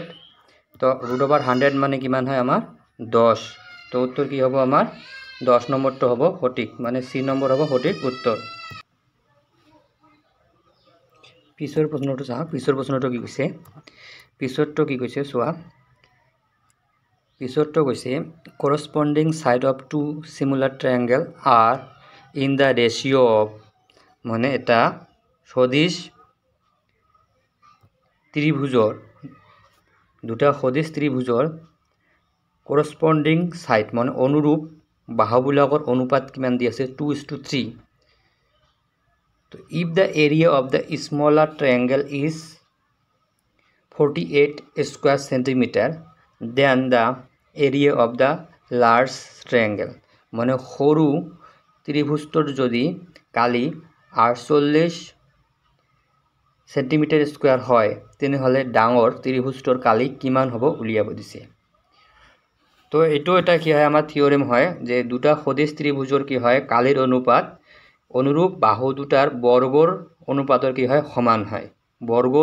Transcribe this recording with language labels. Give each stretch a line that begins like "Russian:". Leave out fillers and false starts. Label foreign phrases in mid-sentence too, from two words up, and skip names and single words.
Assamese: তো √100 মানে কিমান হয় আমাৰ 10। তো উত্তৰ কি হ'ব আমাৰ 10 নম্বৰটো হ'ব সঠিক মানে C নম্বৰ হ'ব সঠিক উত্তৰ। পিছৰ প্ৰশ্নটো চাওঁ। পিছৰ প্ৰশ্নটো কি কৈছে পিছৰটো কি কৈছে চোৱা। পিছৰটো কৈছে
English: corresponding side of two similar triangle are in the ratio of
Assamese: মানে এটা সদিশ ত্রিভুজৰ দুটা সদিশ ত্রিভুজৰ
English: corresponding side
Assamese: মানে অনুরূপ বাহুবিলাকৰ অনুপাত কিমান দি আছে 2:3 তো
English: if the area of the smaller triangle is 48 square centimeter then the area of the large triangle
Assamese: মানে সৰু ত্রিভুজটোৰ যদি কালি 48
English: centimeter square
Assamese: হয় তেনেহলে ডাঙৰ ত্রিভুজটোৰ কালি কিমান হ'ব উলিয়াব দিছে তো এটো এটা কি হয় আমাৰ থিওরেম হয় যে দুটা সদিশ ত্রিভুজৰ কি হয় কালিৰ অনুপাত অনুরূপ বাহু দুটাৰ বৰ্গৰ অনুপাতৰ কি হয় সমান হয় বৰ্গৰ